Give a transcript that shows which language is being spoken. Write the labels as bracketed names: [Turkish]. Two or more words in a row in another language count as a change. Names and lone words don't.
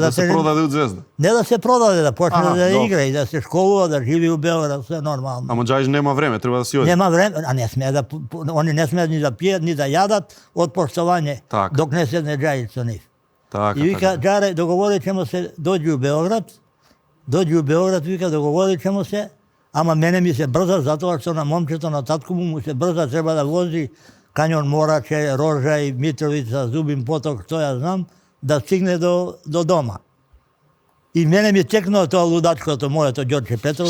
[Macedonian] Да се продаде од Звезда? Не да се продаде, да почне да игра и да се школува, да живи у Белград, се нормално. Ама Џајич нема време, треба да си оди. Нема време, а не смее да, они не смеат ни да пијат, ни да јадат од поштовање, Так. док не седне Џајич со нив. Така, И вика, Джаре, [Serbian] договорит ćemo се, доđi u Beograd, [Macedonian] вика, [Serbian] договорит ćemo се, [Macedonian] ама мене ми се брза, затоа што на момчето, на татко му се брза, треба да вози Канјон Мораче, Рожај, Митровица, Зубин поток, што ја знам, да стигне до дома. И мене ми текнува тоа лудачкото моето Ѓорче Петровско.